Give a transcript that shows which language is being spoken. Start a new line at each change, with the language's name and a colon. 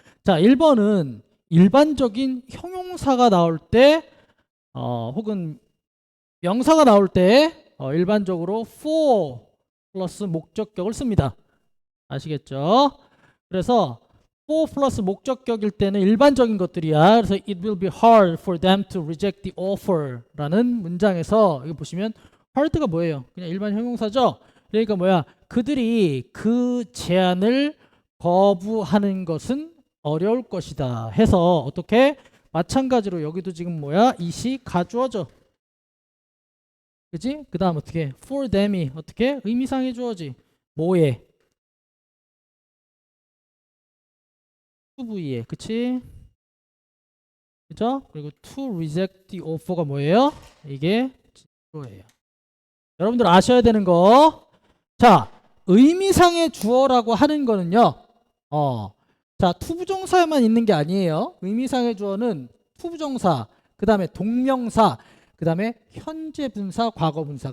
Korean: 자, 1번은 일반적인 형용사가 나올 때 혹은 명사가 나올 때 일반적으로 for 플러스 목적격을 씁니다. 아시겠죠? 그래서 for 플러스 목적격일 때는 일반적인 것들이야.
English: 그래서 it will be hard for them to reject the offer
Korean: 라는 문장에서 여기 보시면 hard가 뭐예요? 그냥 일반 형용사죠? 그러니까 뭐야? 그들이 그 제안을 거부하는 것은 어려울 것이다 해서 어떻게? 마찬가지로 여기도 지금 뭐야? it이 가주어죠. 그지? 그 다음 어떻게?
English: for them
Korean: 이 어떻게? 의미상의 주어지. 뭐에? to V에. 그치? 그죠? 그리고
English: to reject the offer
Korean: 가 뭐예요? 이게 주어예요. 여러분들 아셔야 되는 거. 자, 의미상의 주어라고 하는 거는요. 자, 투부정사에만 있는 게 아니에요. 의미상의 주어는 투부정사, 그 다음에 동명사, 그 다음에 현재 분사, 과거 분사.